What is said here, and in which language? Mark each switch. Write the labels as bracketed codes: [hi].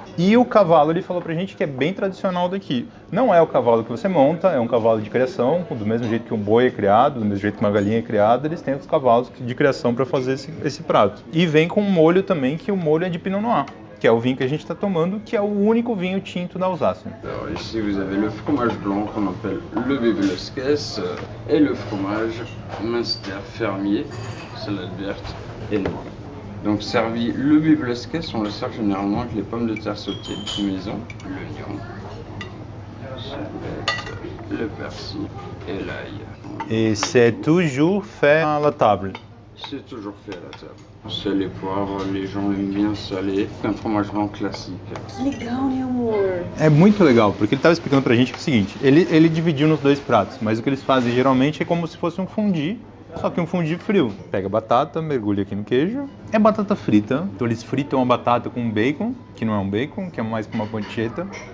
[pt] E o cavalo, ele falou pra gente que é bem tradicional daqui. Não é o cavalo que você monta, é um cavalo de criação, do mesmo jeito que um boi é criado, do mesmo jeito que uma galinha é criada, eles têm os cavalos de criação para fazer esse prato. E vem com um molho também, que o molho é de Pinot Noir, que é o vinho que a gente está tomando, que é o único vinho tinto da Alsácia. [fr] Alors ici vous avez le fromage blanc qu'on appelle le Bibelesques et le fromage Münster fermier, salade verte et noire. Donc servi le Bibelesques, on le sert généralement avec les pommes de terre sautées maison, l'oignon, le persil et l'ail. Et c'est toujours fait à la table. C'est toujours fait à la table. Sel et poivre, les gens aiment bien salé. C'est un fromage blanc classique. [pt] Legal, né, amor? É muito legal, porque ele estava explicando pra gente que é o seguinte, ele dividiu nos dois pratos, mas o que eles fazem geralmente é como se fosse um fondue, só que um fondue frio. Pega a batata, mergulha aqui no queijo. É batata frita, então eles fritam a batata com bacon, que não é um bacon, que é mais como uma pancetta.